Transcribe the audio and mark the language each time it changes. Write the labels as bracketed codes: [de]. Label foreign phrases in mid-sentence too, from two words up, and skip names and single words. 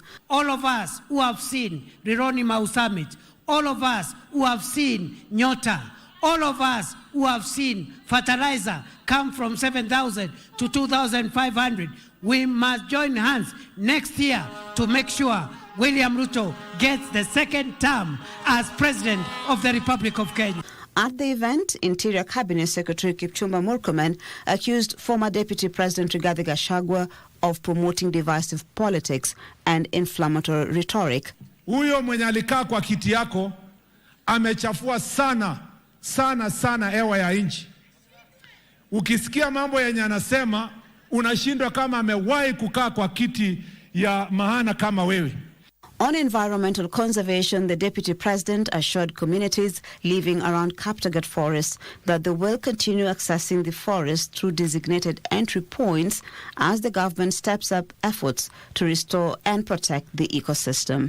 [en] All of us who have seen Rironi Mau Summit, all of us who have seen Nyota, all of us who have seen fertilizer come from 7,000 to 2,500, we must join hands next year to make sure William Ruto gets the second term as President of the Republic of Kenya. At the event, Interior Cabinet Secretary Kipchumba Murkomen accused former Deputy President Rigathi Gachagua of promoting divisive politics and inflammatory rhetoric. [sw] Huyo mwenye alikaa kwa kiti yako amechafua sana hewa ya nchi. Ukisikia mambo yenye anasema unashindwa kama amewahi kukaa kwa kiti ya maana kama wewe. [en] On environmental conservation, the Deputy President assured communities living around Kaptagat Forest that they will continue accessing the forest through designated entry points as the government steps up efforts to restore and protect the ecosystem.